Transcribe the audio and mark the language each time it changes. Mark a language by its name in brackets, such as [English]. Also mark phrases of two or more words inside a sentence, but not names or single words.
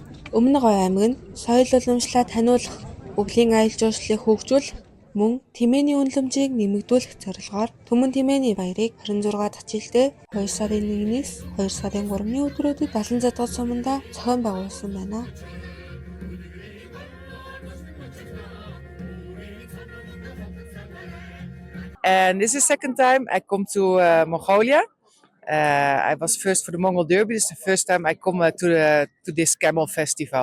[Mongolian] Өмнөг аймаг нь соёл уламжлалаа таниулах, өвлийн аялал жуулчлалыг хөгжүүлэх, мөн тэмээний үнэлэмжийг нэмэгдүүлэх зорилгоор Түмэн тэмээний баярыг 26 дахь жилдээ 2 сарын 1-ээс 2 сарын 3-ны өдрүүдэд Далан задгал суманда зохион байгуулсан байна. [English] And this is the second time I come to Mongolia. I was first for the Mongol Derby. This is the first time I come to this camel festival.